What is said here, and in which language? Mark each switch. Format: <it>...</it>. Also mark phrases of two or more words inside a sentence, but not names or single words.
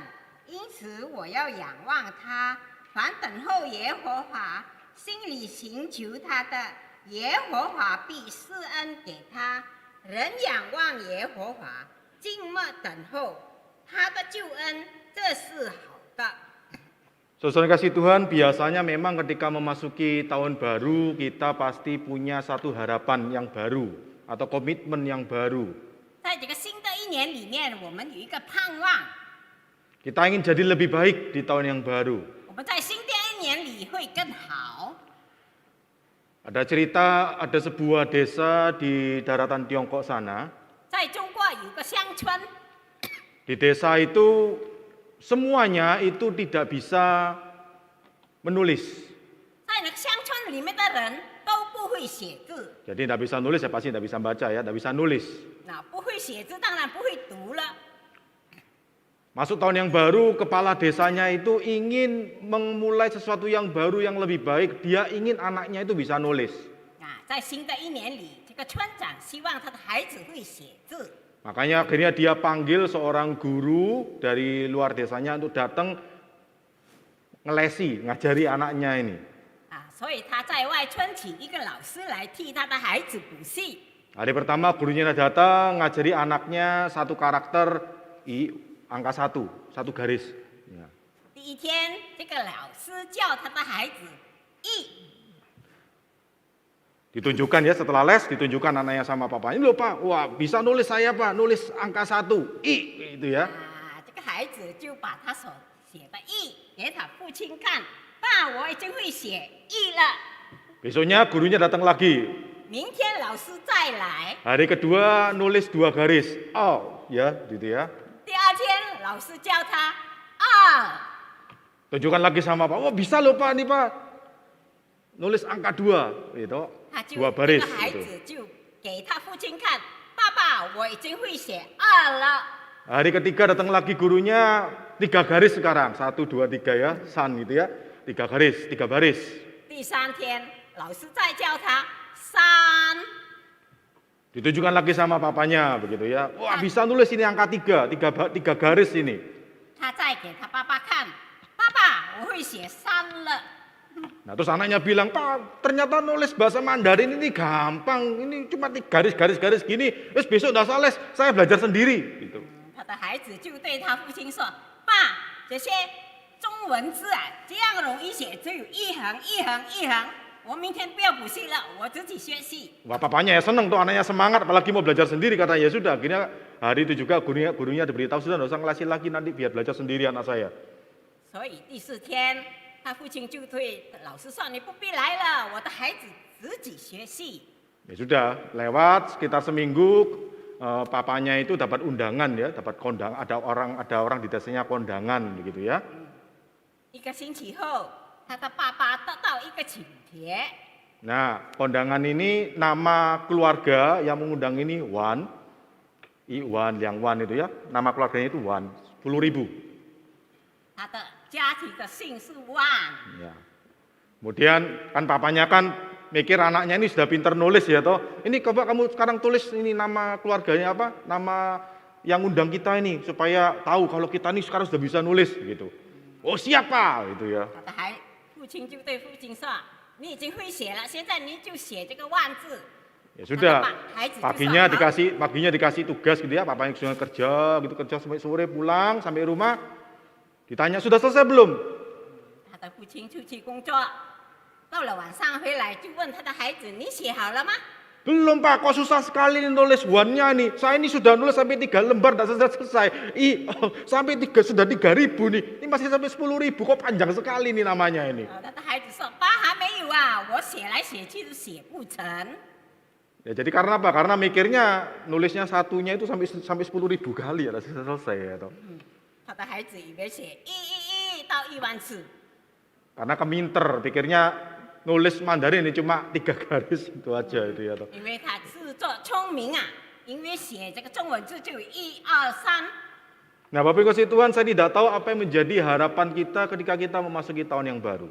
<zh>因此，我要仰望他，凡等候耶和华、心里寻求他的，耶和华必施恩给他。人仰望耶和华，静默等候他的救恩，这是好的。</zh> <id>Saudara kasih Tuhan, biasanya memang ketika memasuki tahun baru, kita pasti punya satu harapan yang baru atau komitmen yang baru.</id> <zh>在这个新的一年里面，我们有一个盼望，</zh> <id>Kita ingin jadi lebih baik di tahun yang baru.</id> <zh>我们在新的一年里会更好。</zh> <id>Ada cerita, ada sebuah desa di daratan Tiongkok sana.</id> <zh>在中国有个乡村，</zh> <id>Di desa itu semuanya itu tidak bisa menulis.</id> <zh>在那个乡村里面的人都不会写字。</zh> <id>Jadi tidak bisa nulis, ya pasti tidak bisa baca ya, tidak bisa nulis.</id> <zh>那不会写字，当然不会读了。</zh> <id>Masuk tahun yang baru, kepala desanya itu ingin memulai sesuatu yang baru yang lebih baik. Dia ingin anaknya itu bisa nulis.</id> <zh>啊，在新的一年里，这个村长希望他的孩子会写字，</zh> <id>Makanya akhirnya dia panggil seorang guru dari luar desanya untuk datang ngelesi, ngajari anaknya ini.</id> <zh>啊，所以他在外村请一个老师来替他的孩子补习。</zh> <id>Hari pertama gurunya datang ngajari anaknya satu karakter angka satu garis. Ya.</id> <zh>第一天，这个老师叫他的孩子一，</zh> <id>Ditunjukkan ya setelah les, ditunjukkan anaknya sama papanya. Ini loh Pak, wah bisa nulis saya Pak, nulis angka 1, I itu ya.</id> <zh>啊，这个孩子就把他所写的一给他父亲看，爸，我已经会写一了。</zh> <id>Besoknya gurunya datang lagi.</id> <zh>明天老师再来。</zh> <id>Hari kedua nulis 2 garis. Oh, ya gitu ya.</id> <zh>第二天，老师叫他二。</zh> <id>Tunjukkan lagi sama Pak. Oh bisa loh Pak, nih Pak. Nulis angka 2 itu.</id> <zh>他就 2 这</zh> <id>baris</id> <zh>个孩</zh> <id>gitu.</id> <zh>子就给他父亲看，爸爸，我已经会写二了。</zh> <id>Hari ketiga datang lagi gurunya 3 garis sekarang. 1, 2, 3 ya. San gitu ya. 3 garis, 3 baris.</id> <zh>第3天，老师再教他3。</zh> <id>Ditunjukkan lagi sama papanya begitu ya. Wah, bisa nulis ini angka 3 garis ini.</id> <zh>他再给他爸爸看，爸爸，我会写3了。</zh> <id>Nah, terus anaknya bilang, "Pak, ternyata nulis bahasa Mandarin ini gampang. Ini cuma garis-garis gini. Terus besok enggak salah, saya belajar sendiri." Gitu.</id> <zh>他的孩子就对他父亲说：“爸，这些中文字啊，这样容易写，只有一横一横一横。我明天不要补习了，我自己学习。”</zh> <id>Wah, papanya ya seneng tuh, anaknya semangat, apalagi mau belajar sendiri. Kata, ya sudah, akhirnya hari itu juga gurunya diberitahu, sudah enggak usah ngelasin lagi, nanti biar belajar sendiri anak saya.</id> <zh>所以第4天，他父亲就对老师说：“你不必来了，我的孩子自己学习。”</zh> <id>Ya sudah, lewat sekitar seminggu, papanya itu dapat undangan ya, dapat kondang, ada orang di desanya kondangan begitu ya.</id> <zh>1 个星期后，他的爸爸得到一个请帖，</zh> <id>Nah, kondangan ini nama keluarga yang mengundang ini Wan, Iwan, Liang Wan itu ya, nama keluarganya itu Wan, 10.000.</id> <zh>他的家庭的姓是万。</zh> <id>Ya. Kemudian kan papanya kan mikir anaknya ini sudah pintar nulis ya toh. Ini coba kamu sekarang tulis ini nama keluarganya apa? Nama yang undang kita ini supaya tahu kalau kita ini sekarang sudah bisa nulis gitu. Oh, siapa gitu ya.</id> <zh>他的父亲就对父亲说：“你已经会写了，现在你就写这个万字。”</zh> <id>Ya sudah,</id> <zh>孩子就</zh> <id>paginya dikasih tugas gitu ya, papanya sudah kerja sampai sore pulang sampai rumah. Ditanya, "Sudah selesai belum?"</id> <zh>他的父亲出去工作，到了晚上回来就问他的孩子：“你写好了吗？”</zh> <id>Belum Pak, kok susah sekali nulis Wan-nya nih. Saya ini sudah nulis sampai 3 lembar, tidak selesai. Sampai sudah 3.000 nih. Ini masih sampai 10.000, kok panjang sekali nih namanya ini.</id> <zh>他的孩子说：“爸还没有啊，我写来写去都写不成。”</zh> <id>Ya, jadi karena apa? Karena mikirnya nulisnya satunya itu sampai 10.000 kali ya, selesai ya toh.</id> <zh>他的孩子以为写1到1万次，</zh> <id>Karena keminter, pikirnya nulis Mandarin ini cuma 3 garis itu aja itu ya toh.</id> <zh>因为他自作聪明啊，因为写这个中文字就有1、2、3。</zh> <id>Nah, Bapak Ibu kasih Tuhan, saya tidak tahu apa yang menjadi harapan kita ketika kita memasuki tahun yang baru.</id>